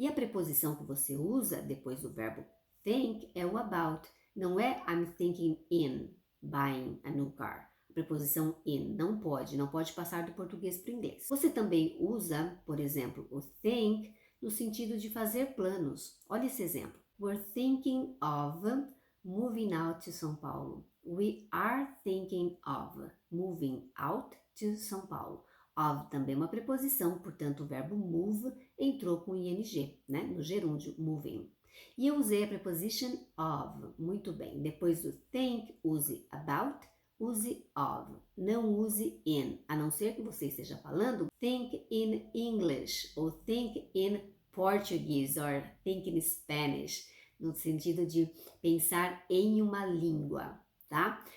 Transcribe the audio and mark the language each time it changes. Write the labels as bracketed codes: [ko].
[pt] E a preposição que você usa depois do verbo think é o about. Não é [en] I'm thinking in buying a new car. [pt] A preposição in não pode passar do português para o inglês. Você também usa, por exemplo, o think no sentido de fazer planos. Olha esse exemplo. [en] We're thinking of moving out to São Paulo. We are thinking of moving out to São Paulo. [pt] Of também é uma preposição, portanto o verbo move entrou com ing, né? No gerúndio, moving. E eu usei a preposition of, muito bem. Depois do think, use about, use of. Não use in, a não ser que você esteja falando [en] think in English, [pt] ou [en] think in Portuguese, or think in Spanish, [pt] no sentido de pensar em uma língua, tá?